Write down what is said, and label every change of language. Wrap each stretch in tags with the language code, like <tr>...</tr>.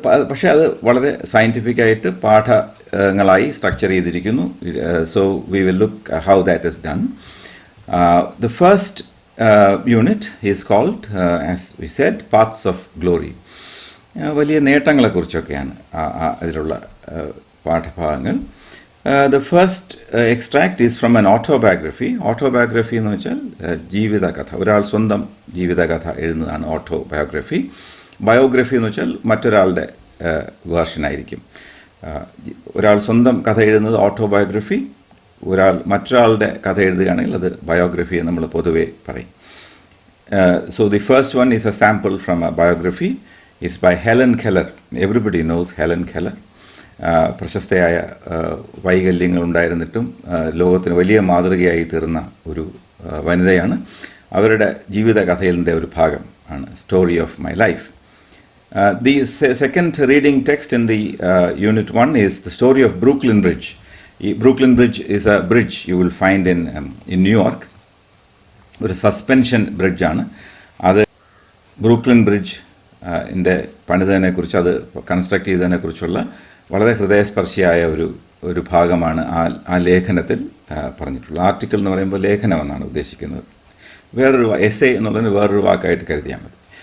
<ml>പക്ഷേ അത് വളരെ സയൻറ്റിഫിക്കായിട്ട് പാഠങ്ങളായി സ്ട്രക്ചർ ചെയ്തിരിക്കുന്നു.</ml> <en>So we will look how that is done. The first unit is called, as we said, paths of glory.</en> <ml>വലിയ നേട്ടങ്ങളെക്കുറിച്ചൊക്കെയാണ് അതിലുള്ള പാഠഭാഗങ്ങൾ.</ml> <en>The first extract is from an autobiography.</en> <ml>Autobiography എന്ന് വെച്ചാൽ ജീവിതകഥ, ഒരാൾ സ്വന്തം ജീവിതകഥ എഴുതുന്നതാണ് ഓട്ടോബയോഗ്രഫി. ബയോഗ്രഫി എന്ന് വെച്ചാൽ മറ്റൊരാളുടെ വേർഷനായിരിക്കും. ഒരാൾ സ്വന്തം കഥ എഴുതുന്നത് ഓട്ടോബയോഗ്രഫി, മറ്റൊരാളുടെ കഥ എഴുതുകയാണെങ്കിൽ അത് ബയോഗ്രഫി എന്ന് നമ്മൾ പൊതുവെ പറയും.</ml> <en>So the first one is a sample from a biography. It's by Helen Keller. Everybody knows Helen Keller.</en> <ml>പ്രശസ്തയായ വൈകല്യങ്ങളുണ്ടായിരുന്നിട്ടും ലോകത്തിന് വലിയ മാതൃകയായി തീർന്ന ഒരു വനിതയാണ്. അവരുടെ ജീവിതകഥയിലെ ഒരു ഭാഗം ആണ് story of my life.</ml> <en>The second reading text in the unit 1 is the story of Brooklyn Bridge. Brooklyn Bridge is a bridge you will find in New York.</en> <ml>ഒരു സസ്പെൻഷൻ ബ്രിഡ്ജാണ് അത്. ബ്രൂക്ലിൻ ബ്രിഡ്ജ് പണിതതിനെക്കുറിച്ച്, അത് construct ചെയ്തതിനെക്കുറിച്ചുള്ള വളരെ ഹൃദയസ്പർശിയായ ഒരു ഭാഗമാണ് ആ ലേഖനത്തിൽ പറഞ്ഞിട്ടുള്ളത്. ആർട്ടിക്കിൾ എന്ന് പറയുമ്പോൾ ലേഖനമെന്നാണ് ഉദ്ദേശിക്കുന്നത്. വേറൊരു എസ്സേ എന്നുള്ളതിന് വേറൊരു വാക്കായിട്ട് കരുതിയാൽ മതി.</ml>